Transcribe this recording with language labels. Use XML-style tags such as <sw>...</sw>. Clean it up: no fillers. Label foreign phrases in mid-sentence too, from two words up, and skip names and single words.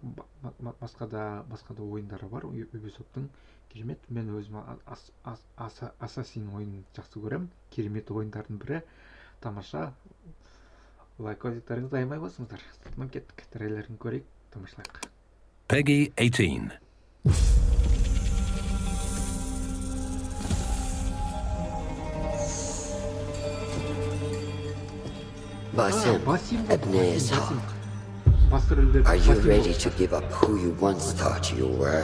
<kk>Басқа да ойындары бар Ubisofttың. Керемет, мен өзім Assassin ойынын жақсы көрем. Керемет ойындардың бірі, тамаша. Лайк өздіктеріңізді аямай басыңыздар. Сыртынан кеттік, трейлерін көрейік, тамашалайық. Peggy 18.</kk> <en>Basim, are you ready to give up who you once thought you were?</en>